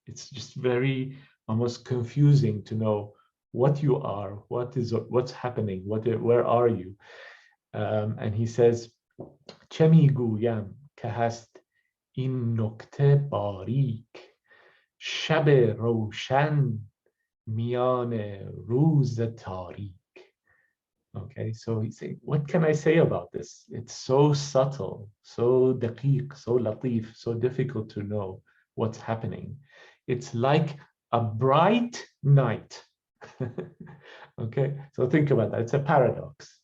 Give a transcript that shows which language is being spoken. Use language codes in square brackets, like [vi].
[en] It's just very almost confusing to know what you are, what's happening, where are you? And he says, [fa] چه میگویم که هست این نکته باریک، شب روشن میان روز تاریک. [en] Okay, so he's saying, what can I say about this? It's so subtle, so daqiq, so latif, so difficult to know what's happening. It's like a bright night. Okay, so think about that. It's a paradox.